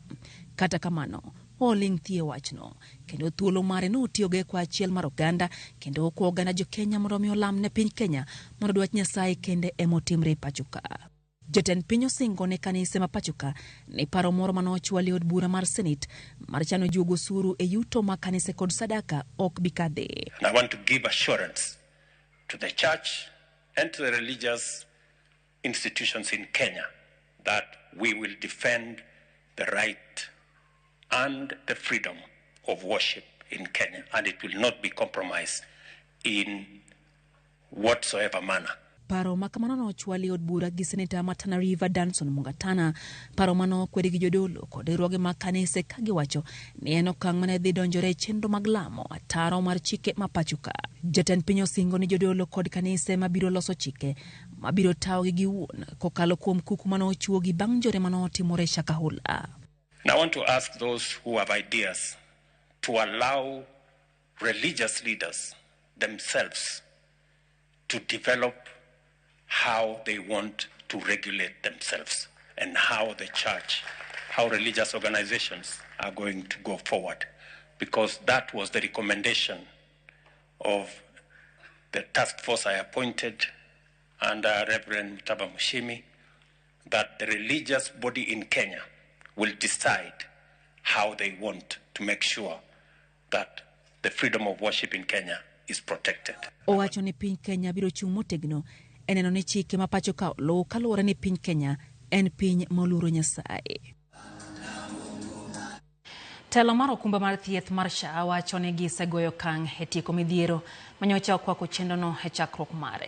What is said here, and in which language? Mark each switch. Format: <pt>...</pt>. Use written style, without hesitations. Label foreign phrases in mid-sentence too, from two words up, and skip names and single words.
<luo>Kata kamano, oling' thie wachno kendo thuolo mare notiyogo kwa achiel mar oganda kendo kwa oganda jo Kenya mondo omi olam ne piny Kenya mondo dwach Nyasaye kende emotimre pachoka. Jatend piny osingo ne kanise ma pachoka ne paro moro manochwali od bura mar Senate mar chano jugo osuru e yuto ma kanise kod sadaka ok bikadhe.</luo> <en>And I want to give assurance to the church and to the religious institutions in Kenya that we will defend the right and the freedom of worship in Kenya, and it will not be compromised in whatsoever manner.</en> <luo>paro makamano nochwali od bura gi seneta ma Tana River Danson Mungatana. Paro mano kwedi gi jodolo kod riwruoge mag kanise ka giwacho ni en okang' mane dhi donjore chenro mag lamo ataro mar chike ma pachuka. Jatend piny osingo ni jodolo kod kanise mabiro loso chike mabiro tawo gi giwuon kokalo kuom kuku mano ochuo gi bang' jore mano timore Shakahola.</luo> <en>Now I want to ask those who have ideas to allow religious leaders themselves to develop how they want to regulate themselves and how the church, how religious organizations are going to go forward. Because that was the recommendation of the task force I appointed under Reverend Mutaba Mushimi, that the religious body in Kenya will decide how they want to make sure that the freedom of worship in Kenya is protected.</en> <luo>Owacho ni piny Kenya biro chung' motegno eneno ni chike ma pacho ka lo kaluwore ni piny Kenya en piny moluoro Nyasaye. Telo mar okumba mar thieth mar SHA wacho ni gisegoyo okang' e tieko midhiero manyocha okwako chenrono e chakruok mare.</luo>